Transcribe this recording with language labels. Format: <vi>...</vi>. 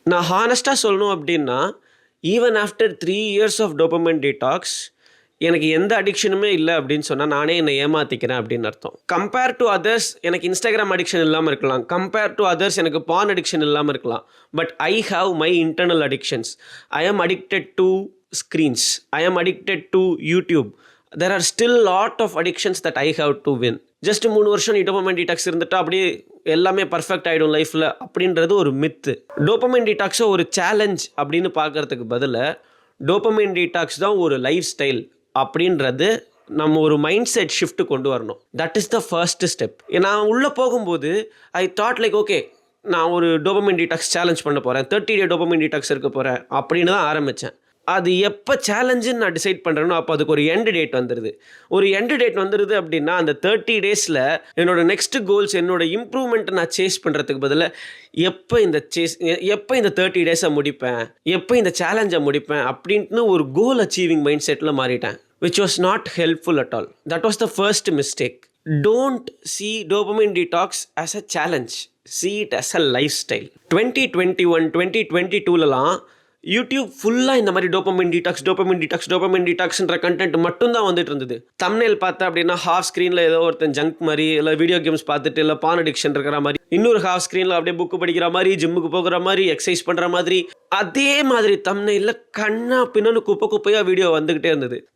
<ta>நான் ஹானஸ்ட்டாக சொல்லணும் அப்படின்னா,</ta> <en>even after 3 years of</en> <ta>dopamine detox எனக்கு எந்த அடிக்ஷனுமே இல்லை அப்படின்னு சொன்னால் நானே என்னை ஏமாற்றிக்கிறேன் அப்படின்னு அர்த்தம். கம்பேர் டு அதர்ஸ் எனக்கு இன்ஸ்டாகிராம் அடிக்ஷன் இல்லாமல் இருக்கலாம், கம்பேர் டு அதர்ஸ் எனக்கு பான் அடிக்ஷன் இல்லாமல் இருக்கலாம்.</ta> <en>But I have my internal addictions. I am addicted to screens, I am addicted to YouTube. there are still lot of addictions that I have to win.</en> <ta>Just 3 வருஷம் நீ டோபமைன் டீடாக்ஸ் இருந்துட்டா அப்படியே எல்லாமே பர்ஃபெக்ட் ஆகிடும் லைஃப்பில் அப்படின்றது ஒரு மித்து. டோபமைன் டீடாக்ஸை ஒரு சேலஞ்ச் அப்படின்னு பார்க்குறதுக்கு பதிலாக டோபமைன் டீடாக்ஸ் தான் ஒரு லைஃப் ஸ்டைல் அப்படின்றது நம்ம ஒரு மைண்ட் செட் ஷிஃப்ட் கொண்டு வரணும்.</ta> <en>That is the first step.</en> <ta>நான் உள்ளே போகும்போது</ta> <en>I thought like okay,</en> <ta>நான் ஒரு டோபமைன் டீடாக்ஸ் சேலஞ்ச் பண்ண போகிறேன், 30 டே டோபமைன் டீடாக்ஸ் இருக்க போகிறேன் அப்படின்னு தான் ஆரம்பித்தேன். அது எப்போ சேலஞ்சுன்னு நான் டிசைட் பண்ணுறேனோ அப்போ அதுக்கு ஒரு எண்டு டேட் வந்துடுது. ஒரு எண்டு டேட் வந்துடுது அப்படின்னா அந்த 30 டேஸில் என்னோடய நெக்ஸ்ட் கோல்ஸ், என்னோடய இம்ப்ரூவ்மெண்ட்டை நான் சேஸ் பண்ணுறதுக்கு பதிலாக எப்போ இந்த 30 டேஸை முடிப்பேன், எப்போ இந்த சேலஞ்சை முடிப்பேன் அப்படின்ட்டு ஒரு கோல் அச்சீவிங் மைண்ட் செட்டில் மாறிட்டேன்.</ta> <en>which was not helpful at all. That was the first mistake. Don't see dopamine detox as a challenge. See it as a lifestyle.</en> <ta>2021, 2022லலாம் YouTube ஃபுல்லாக இந்த மாதிரி டோபமைன் டீடாக்ஸ்ன்ற கண்டென்ட் மட்டும்தான் வந்துட்டு இருந்தது. தம்ப்நெயில் பார்த்தா அப்படின்னா ஹாஃப் ஸ்க்ரீனில் ஏதோ ஒருத்தன் ஜங்க் மாதிரி, இல்லை வீடியோ கேம்ஸ் பார்த்துட்டு, இல்லை பான் அடிக்ஷன் இருக்கிற மாதிரி, இன்னொரு ஹாஃப் ஸ்க்ரீனில் அப்படியே புக்கு படிக்கிற மாதிரி, ஜிம்முக்கு போகிற மாதிரி, எக்ஸசைஸ் பண்ணுற மாதிரி, அதே மாதிரி தம்ப்நெயிலில் கண்ணா பின்னனு குப்பையாக வீடியோ வந்துக்கிட்டே இருந்தது.</ta>